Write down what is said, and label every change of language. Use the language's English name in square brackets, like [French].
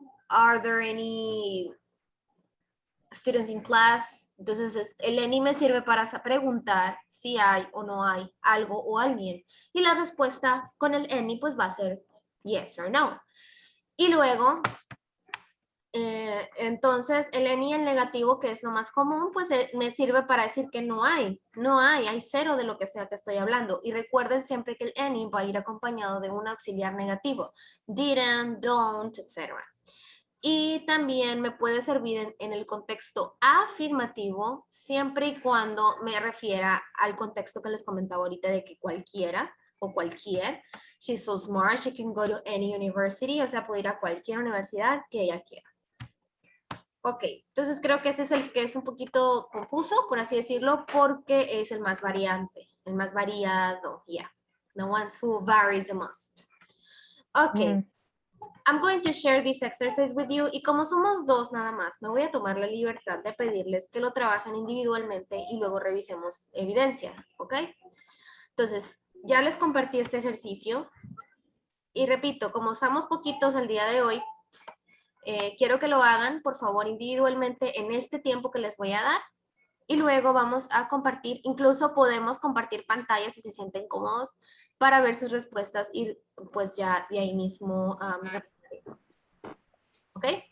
[English] Are there any students in class? [Spanish] Entonces, el any me sirve para preguntar si hay o no hay algo o alguien. Y la respuesta con el any pues va a ser yes or no. Y luego, entonces el any en negativo, que es lo más común, pues me sirve para decir que no hay, hay cero de lo que sea que estoy hablando. Y recuerden siempre que el any va a ir acompañado de un auxiliar negativo. Didn't, don't, etc. Y también me puede servir en el contexto afirmativo, siempre y cuando me refiera al contexto que les comentaba ahorita de que cualquiera o cualquier. [English] She's so smart, she can go to any university, [Spanish] o sea, puede ir a cualquier universidad que ella quiera. Ok, entonces creo que ese es el que es un poquito confuso, por así decirlo, porque es el más variante, el más variado, yeah. [English] The ones who varies the most. Ok. Mm. I'm going to share this exercise with you [Spanish] y como somos dos nada más, me voy a tomar la libertad de pedirles que lo trabajen individualmente y luego revisemos evidencia, ¿ok? Entonces, ya les compartí este ejercicio y repito, como somos poquitos el día de hoy, quiero que lo hagan, por favor, individualmente en este tiempo que les voy a dar y luego vamos a compartir, incluso podemos compartir pantallas si se sienten cómodos para ver sus respuestas y pues ya de ahí mismo ¿ok?